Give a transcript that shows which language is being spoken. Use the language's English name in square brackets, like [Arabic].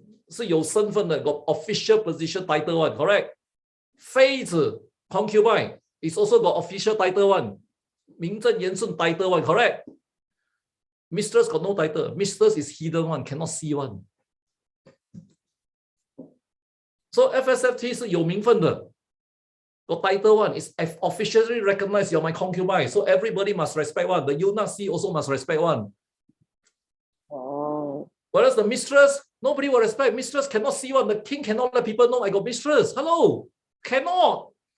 [Chinese] 是有身份的, [English] got official position title one, correct? 妃子 concubine is also got official title one, [Chinese] 名正言顺 [English] title one, correct? Mistress got no title. Mistress is hidden one, cannot see one. [Chinese] So FSFT 是有名分的. [English] The title one is officially recognized. You're my concubine, so everybody must respect one. The eunuch also must respect one. Oh. Whereas the mistress, nobody will respect. Mistress cannot see one. The king cannot let people know I got mistress. Hello, cannot.